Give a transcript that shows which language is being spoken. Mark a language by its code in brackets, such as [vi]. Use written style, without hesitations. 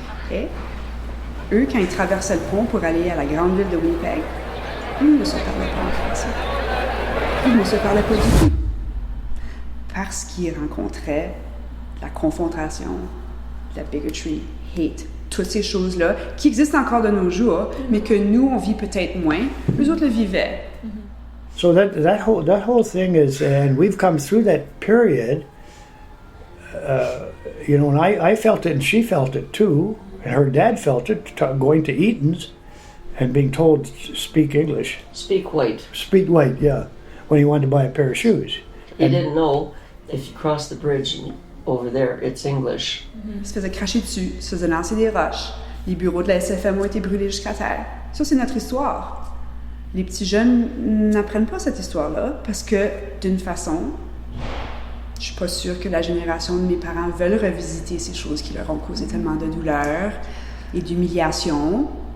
[fr] Et eux, quand ils traversaient le pont pour aller à la grande ville de Winnipeg, ils ne se parlaient pas en français. Ils ne se parlaient pas du tout. Parce qu'ils rencontraient la confrontation, la [en] bigotry, hate, [fr] toutes ces choses-là qui existent encore de nos jours, mais que nous, on vit peut-être moins. Eux autres le vivaient. [en] So that whole thing is, and we've come through that period, and I felt it and she felt it too, and her dad felt it, going to Eaton's and being told to speak English. Speak white. Speak white, yeah, when he wanted to buy a pair of shoes. He didn't know if you cross the bridge over there, it's English. [fr] Il se faisait cracher dessus, il se faisait lancer des roches. Les bureaux de la SFM ont été brûlés jusqu'à terre. Ça, c'est notre histoire. Les petits jeunes n'apprennent pas cette histoire-là parce que, d'une façon, je suis pas sûre que la génération de mes parents veulent revisiter ces choses qui leur ont causé tellement de douleur et d'humiliation.